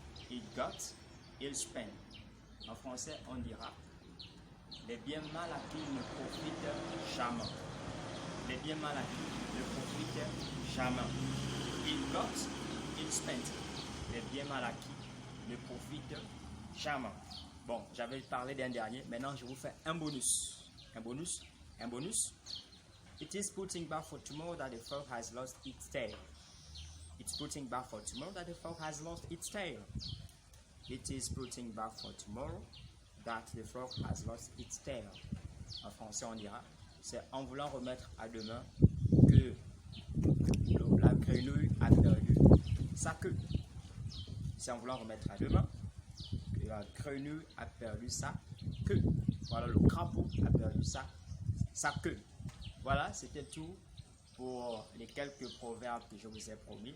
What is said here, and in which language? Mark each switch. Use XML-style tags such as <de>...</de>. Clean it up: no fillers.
<en>Il got, il spent.</en> <fr>En français, on dira les biens mal acquis ne profitent jamais. Les biens mal acquis ne profitent jamais.</fr> <en>Il got, il spent.</en> <fr>Les biens mal acquis ne profitent jamais. Bon, j'avais parlé d'un dernier. Maintenant, je vous fais un bonus. Un bonus.</fr> <en>It is putting back for tomorrow that the frog has lost its tail. It's putting back for tomorrow that the frog has lost its tail. It is putting back for tomorrow that the frog has lost its tail.</en> <fr>En français, on dira, c'est en voulant remettre à demain que la grenouille a perdu sa queue. C'est en voulant remettre à demain que la grenouille a perdu sa queue. Voilà, le crapaud a perdu sa queue. Voilà, c'était tout pour les quelques proverbes que je vous ai promis.</fr>